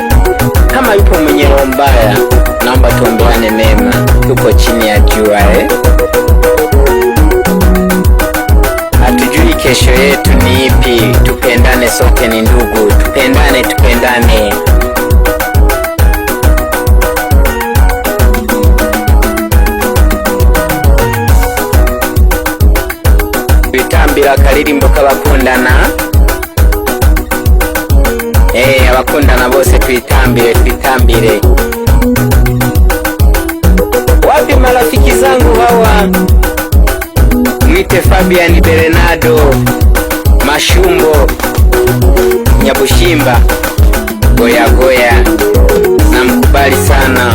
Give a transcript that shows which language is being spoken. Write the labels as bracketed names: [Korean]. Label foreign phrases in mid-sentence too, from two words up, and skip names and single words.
[Swahili] Kama yupo mwenye roho mbaya, naomba tuombeane mema, tuko chini ya jua hatujui kesho yetu ni ipi. Tupendane, sote ni ndugu, tupendane. [Rundi] Twitambira akaririmbo k'abakundana, abakundana bose twitambire. [Swahili] Wapi marafiki zangu hawa? Mwite Fabian Bernardo Mashumbo Nyabushimba Goya, namkubali sana.